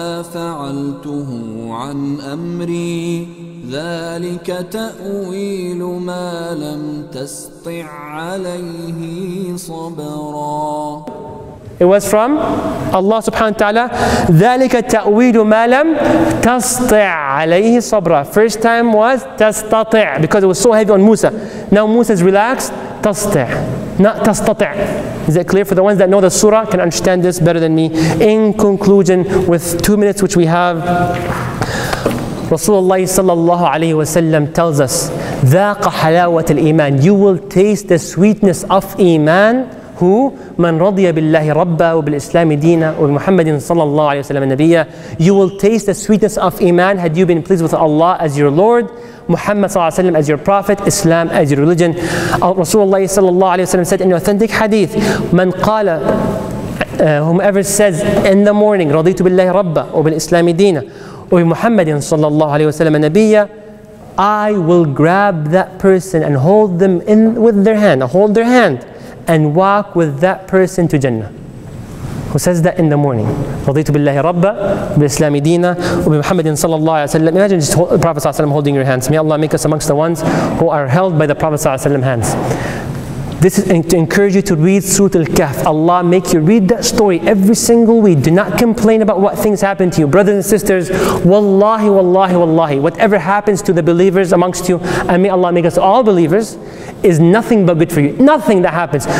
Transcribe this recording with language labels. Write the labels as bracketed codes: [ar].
[ar] وَمَا فَعَلْتُهُ عَنْ أَمْرِي ذَلِكَ تَأْوِيلُ مَا لَمْ تَسْطِعْ عَلَيْهِ صَبْرًا. [en] It was from Allah subhanahu wa ta'ala. [ar] ذَلِكَ تَأْوِيلُ مَا لَمْ تَسْطِعْ عَلَيْهِ صَبْرًا. [en] First time was [ar] تَسْتَطِعْ [en] because it was so heavy on Musa. Now Musa is relaxed. [ar] تَسْطِعْ, [en] not [ar] تَسْتَطِعْ. [en] Is that clear? For the ones that know the surah can understand this better than me. In conclusion, with 2 minutes which we have, Rasulullah sallallahu alayhi wa sallam tells us, [ar] ذَاقَ حَلَاوَةَ الْإِيمَانِ. [en] You will taste the sweetness of Iman. Who? [ar] من رضي بالله ربا وبالإسلام دينا وبمحمد صلى الله عليه وسلم نبيا. [en] You will taste the sweetness of Iman had you been pleased with Allah as your Lord, Muhammad صلى الله عليه وسلم as your Prophet, Islam as your religion. Rasulullah صلى الله عليه وسلم said in an authentic hadith, [ar] من قال, [en] whomever says in the morning, [ar] رضيت بالله ربا وبالإسلام دينا وبمحمد صلى الله عليه وسلم نبيا, [en] I will grab that person and hold them in with their hand, hold their hand, and walk with that person to Jannah. Who says that in the morning? [ar] رضيت بالله ربا بالإسلام دينا وبمحمد صلى الله عليه وسلم. [en] Imagine just the Prophet صلى الله عليه وسلم holding your hands. May Allah make us amongst the ones who are held by the Prophet صلى الله عليه وسلم hands. This is to encourage you to read Surat Alkahf. Allah make you read that story every single week. Do not complain about what things happen to you. Brothers and sisters, wallahi, wallahi, wallahi, whatever happens to the believers amongst you, and may Allah make us all believers, is nothing but good for you. Nothing that happens.